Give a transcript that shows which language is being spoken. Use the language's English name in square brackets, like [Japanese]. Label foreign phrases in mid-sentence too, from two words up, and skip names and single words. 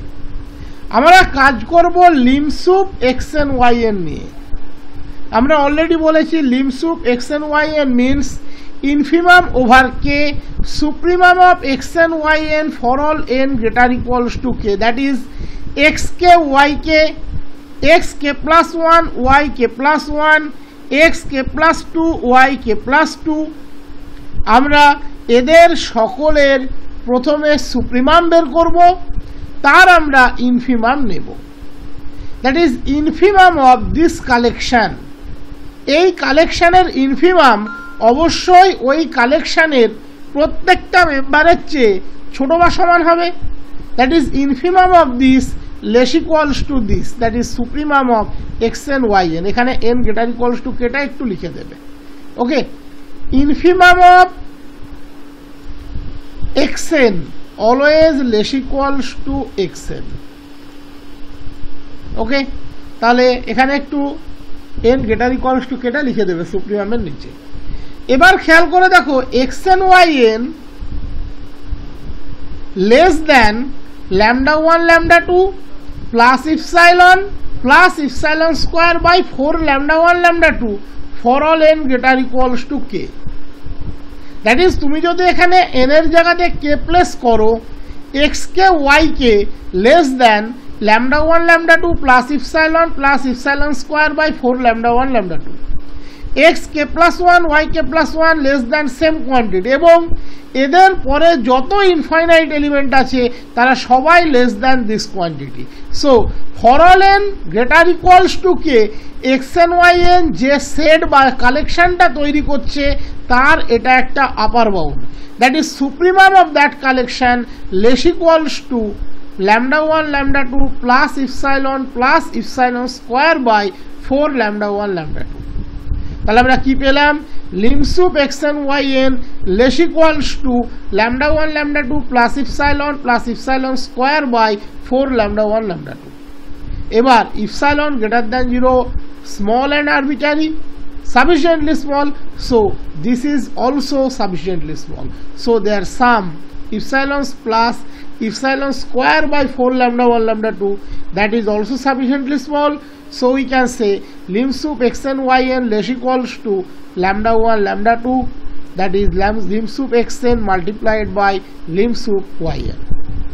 [Bangla] আমরা কাজ করব লিমসুপ xn yn নিয়ে। আমরা অলরেডি বলেছি [English] লিমসুপ xn yn means infimum over k, supremum of xn yn for all n greater equals to k, that is xk yk, xk plus 1 yk plus 1, xk plus 2 yk plus 2। [Bangla] আমরা এদের সকলের প্রথমে সুপ্রিমাম বের করব, তার আমরা ইনফিমাম নেব। [English] that is infimum of this collection. [Bangla] এই কালেকশনের ইনফিমাম অবশ্যই ওই কালেকশনের প্রত্যেকটা মেম্বারের চেয়ে ছোট বা সমান হবে। [English] that is infimum of this less equals to this, that is supremum of xn yn. [Bangla] এখানে [English] n greater equals to [Bangla] কেটা একটু লিখে দেবে। [English] okay, infimum of xn always less equals to xn. [Bangla] ওকে, তাহলে এখানে একটু [English] n greater equals to [Bangla] কেটা লিখে দেবে সুপ্রিমামের নিচে। এবার খেয়াল করে দেখো [English] xn yn লেস দ্যান lambda 1 lambda 2 plus epsilon square by 4 lambda 1 lambda 2 for all n greater equals to k. that is [Bangla] তুমি যদি এখানে n এর জায়গাতে k প্লেস করো, [English] xk yk less than lambda 1 lambda 2 plus epsilon square by 4 lambda 1 lambda 2, xk plus 1 yk plus 1 less than same quantity, [Bangla] এবং এদের পরে যত [English] infinite element [Bangla] আছে তারা সবাই [English] less than this quantity. so for all n greater equals to k, xn yn [Bangla] যে সেট বা কালেকশনটা তৈরি করছে তার এটা একটা [English] upper bound, that is supremum of that collection less equals to lambda 1 lambda 2 plus epsilon square by 4 lambda 1 lambda 2। [Bangla] তাহলে আমরা কি পেলাম? [English] limsup xn yn less equals to lambda 1 lambda 2 plus epsilon square by 4 lambda 1 lambda 2। এবার epsilon greater than 0, small and arbitrary, sufficiently small, so this is also sufficiently small, so their sum epsilon plus epsilon square by 4 lambda 1 lambda 2, that is also sufficiently small, so we can say limsup xn yn less equals to lambda 1 lambda 2, that is limsup xn multiplied by limsup yn.